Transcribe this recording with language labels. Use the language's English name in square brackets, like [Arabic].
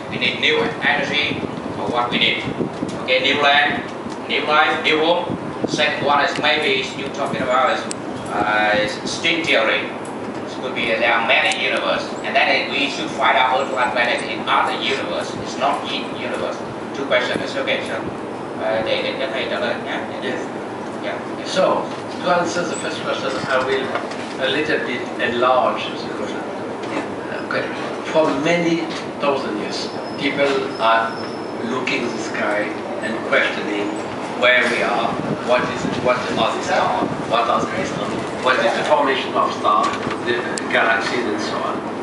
[English] We need new energy, or what we need? Okay, new land, new life, new home. Second one is maybe you talking about is string theory. It could be there are many universes, and then we should find out Earth-like planets in other universe. It's not in universe. Two questions. It's okay. [Vietnamese] So, để cho thầy trả lời nhé. [English] Yes. Yeah. So, to answer the first question, I will a little bit enlarge the question. Okay. For many thousand years, people are looking at the sky and questioning where we are, what are the stars, what are the systems, what is the formation of stars, the galaxies, and so on.